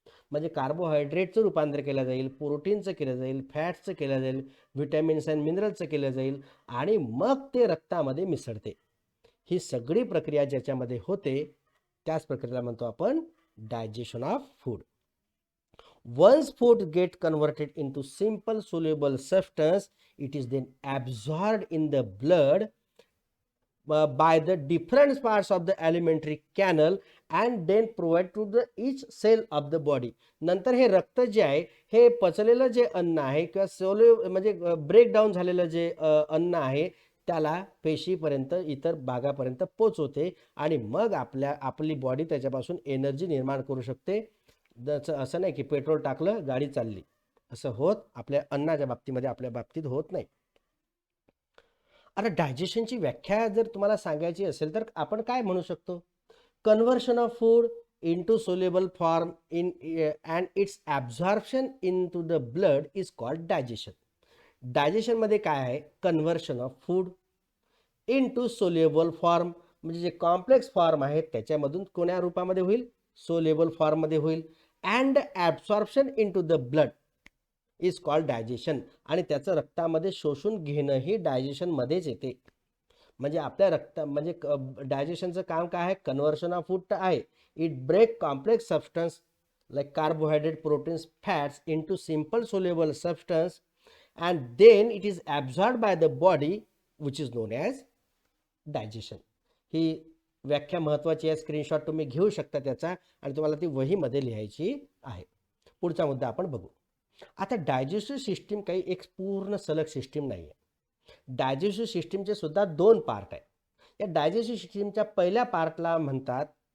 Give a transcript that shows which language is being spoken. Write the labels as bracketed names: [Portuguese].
[Marathi] म्हणजे कार्बोहायड्रेटचं रूपांतर केलं जाईल, प्रोटीनचं केलं जाईल, फॅट्सचं केलं जाईल, व्हिटॅमिन्स अँड मिनरल्सचं केलं जाईल, आणि मग ते रक्तामध्ये मिसळते. ही सगळी प्रक्रिया ज्याच्यामध्ये होते त्याच प्रक्रियेला म्हणतो आपण [English] Digestion of food. Once food get converted into simple soluble substance, it is then absorbed in the blood by the different parts of the alimentary canal and then provide to the each cell of the body. [Marathi] नंतर हे रक्त जे आहे, हे पचलेलं जे अन्न आहे किंवा म्हणजे ब्रेकडाऊन झालेलं जे अन्न आहे, त्याला पेशीपर्यंत, इतर भागापर्यंत पोचवते, आणि मग आपली बॉडी त्याच्यापासून एनर्जी निर्माण करू शकते. असं नाही की पेट्रोल टाकलं गाडी चालली, असं होत आपल्या अन्नाच्या बाबतीमध्ये, आपल्या बाबतीत होत नाही. आता डायजेशनची व्याख्या जर तुम्हाला सांगायची असेल तर आपण काय म्हणू शकतो? [English] Conversion of food into soluble form in and its absorption into the blood is called digestion. [Marathi] Digestion मध्ये काय आहे? [English] conversion of food into soluble form, [Marathi] म्हणजे जे कॉम्प्लेक्स फॉर्म आहे त्याच्यामधून कोण्या रूपामध्ये होईल? सोल्युबल फॉर्ममध्ये होईल. [English] And absorption into the blood is called digestion. [Marathi] आणि त्याचं रक्तामध्ये शोषून घेणंही डायजेशनमध्येच येते. म्हणजे आपल्या म्हणजे डायजेशनचं काम काय आहे? [English] conversion of food [Marathi] आहे. [English] It break complex substance like carbohydrate, proteins, fats into simple soluble substance, and then it is absorbed by the body, which is known as digestion. [Marathi] ही व्याख्या महत्वाची आहे. स्क्रीनशॉट तुम्ही घेऊ शकता त्याचा, आणि तुम्हाला ती वहीमध्ये लिहायची आहे. पुढचा मुद्दा आपण बघू. आता डायजेस्टिव्ह सिस्टीम काही एक पूर्ण सलग सिस्टीम नाही आहे. डायजेस्टिव्ह सिस्टीमचे सुद्धा 2 पार्ट आहेत. या डायजेस्टिव्ह सिस्टीमच्या पहिल्या पार्टला म्हणतात